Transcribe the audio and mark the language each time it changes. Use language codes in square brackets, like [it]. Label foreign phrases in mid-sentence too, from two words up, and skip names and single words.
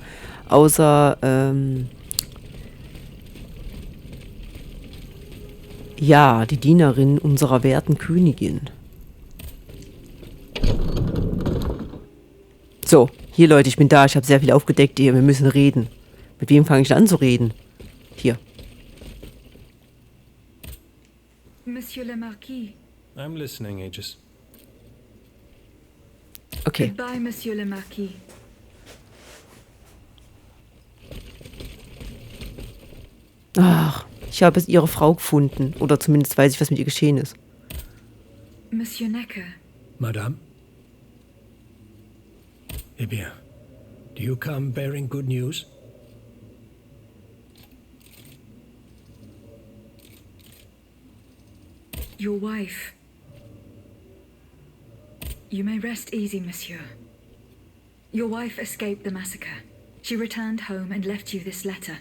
[de] Außer, ja, die Dienerin unserer werten Königin. So, hier Leute, ich bin da. Ich habe sehr viel aufgedeckt hier. Wir müssen reden. Mit wem fange ich an zu reden? Hier. [fr] Monsieur le Marquis. [en] I'm listening, Aegis. Okay. Goodbye, [fr] Monsieur le Marquis. [de] Ach, ich habe es ihre Frau gefunden. Oder zumindest weiß ich, was mit ihr geschehen ist. Monsieur Necker. [fr] Madame? Eh bien, [en] do you come bearing good news? Your wife. You may rest easy, monsieur. Your wife escaped the massacre. She returned home and left you this letter.